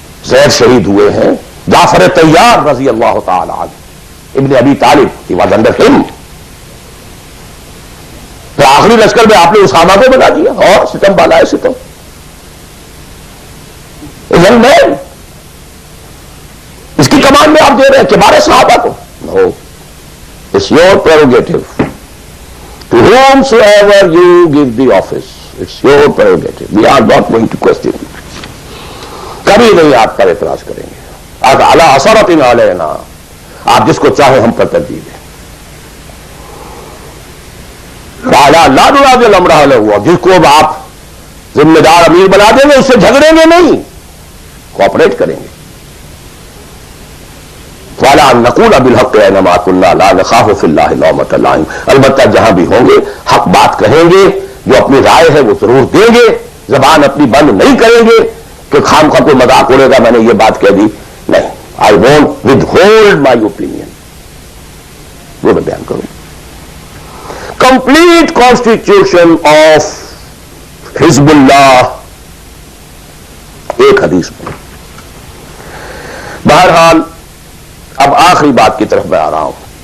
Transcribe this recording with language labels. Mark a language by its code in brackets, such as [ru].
[ur] زید شہید ہوئے ہیں. جعفر طیار رضی اللہ تعالی عنہ ابن ابی طالب، [en] he was under him. [ur] تو آخری لشکر میں آپ نے اسامہ کو بنا دیا اور ستم بالا ہے ستم. [en] young man. [ur] اس کی کمان میں آپ دے رہے ہیں کبار صحابہ کو. [en] No. It's your prerogative. To whomsoever you give the office, it's your prerogative. We are not going to question it. [ur] کبھی نہیں آپ پر اعتراض کریں گے. [ar] علی اثرت علینا، [ur] آپ جس کو چاہے ہم پر ترجیح دیں. [ar] لا نراجع الامر [ur] ہوا، جس کو اب آپ ذمہ دار امیر بنا دیں گے اس سے جھگڑیں گے نہیں، کوآپریٹ کریں گے. [ar] وَلَا نَقُولَ بِالْحَقِّ أَيْنَمَا كُنَّا لَا نَخَافُ فِي اللَّهِ لَوْمَةَ لَائِمٍ. [ur] البتہ جہاں بھی ہوں گے حق بات کہیں گے، جو اپنی رائے ہے وہ ضرور دیں گے. زبان اپنی بند نہیں کریں گے کہ خام خواہ کوئی مذاق اڑے گا میں نے یہ بات کہہ دی. نہیں، [en] I won't withhold my opinion. [ur] وہ میں بیان کروں. [en] Complete constitution of حزب اللہ [ur] ایک حدیث میں. بہرحال اب آخری بات کی طرف میں آ رہا ہوں.